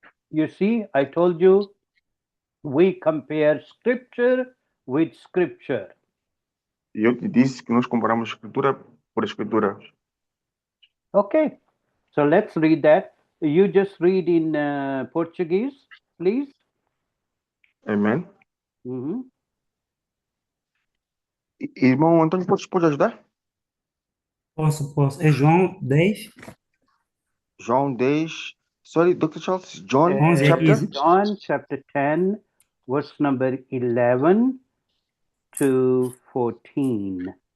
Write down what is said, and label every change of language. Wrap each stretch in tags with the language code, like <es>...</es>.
<en>You see, I told you we compare scripture with scripture.</en> <pt>E eu te disse que nós comparamos escritura por escritura.</pt> <en>Okay, so let's read that. You just read in Portuguese, please.</en> <pt>Amém? Mhm. Irmão Antônio, pode ajudar? Posso. É João 10, João 10,</pt> <en>sorry, Dr. Charles, John</en> <pt>11 a</pt> <en>chapter</en> <pt>15.</pt> <en>John chapter 10, verse number 11 to 14.</en>